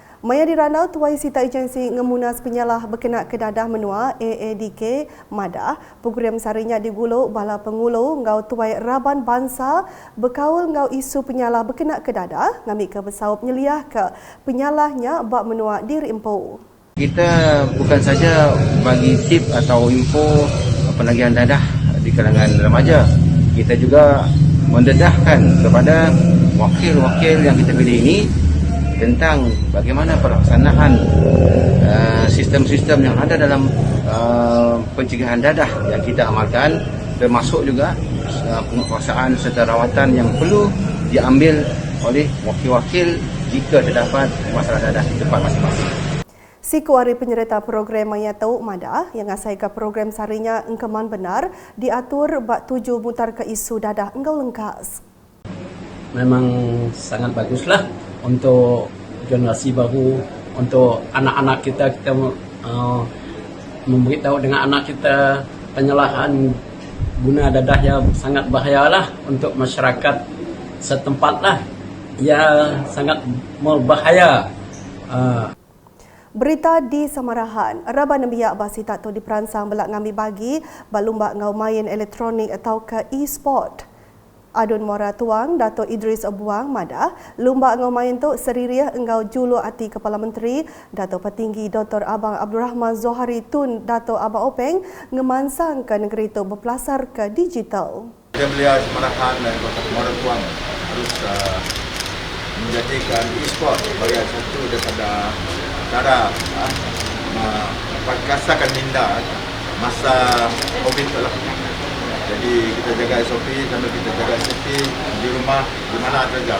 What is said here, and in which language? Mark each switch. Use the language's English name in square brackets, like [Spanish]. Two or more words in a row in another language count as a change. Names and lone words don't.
[Iban] Maya diranau Tuai Sita Agensi Ngemunas Penyalah Berkenaan Kedadah Menua AADK Madah program sarinya digulung bala pengulo ngau Tuai Raban Bangsa berkaul ngau isu penyalah berkenaan kedadah ngambil ke bersau penyeliah ke penyalahnya bak menua diri empu. [Malay] Kita bukan saja bagi tip atau info penagihan dadah di kalangan remaja, kita juga mendedahkan kepada wakil-wakil yang kita pilih ini tentang bagaimana pelaksanaan sistem-sistem yang ada dalam pencegahan dadah yang kita amalkan, termasuk juga penguasaan serta rawatan yang perlu diambil oleh wakil-wakil jika terdapat masalah dadah di tempat masing-masing. [Iban] Sikuari penyerta program Maya Tau Madah yang asai ke program sarinya engkeman benar diatur bak tuju mutar ke isu dadah engkau lengkas. [Malay] Memang sangat baguslah untuk generasi baru, untuk anak-anak kita memberitahu dengan anak kita penyalahan guna dadah yang sangat bahayalah untuk masyarakat setempat lah. Ya sangat berbahaya. [Iban] Berita di Samarahan, Raban Biak Basi Tato diperansang belak ngambil bagi balumba ngau main elektronik atau ke e-sport. Adun Muara Tuang, Dato' Idris Buang Madah, lumba ngau main tu seririah engau julu ati Kepala Menteri, Dato' Petinggi Dr. Abang Abdul Rahman Zohari Tun, Dato' Abang Openg, ngemansang ke negeri itu berpelasar ke digital. [Malay] Beliau Samarahan dan Kota Muara Tuang harus menjadikan e-sport sebagai satu daripada cara rasakan minda masa COVID itu lah. Jadi kita jaga SOP sambil kita jaga safety di rumah di mana saja.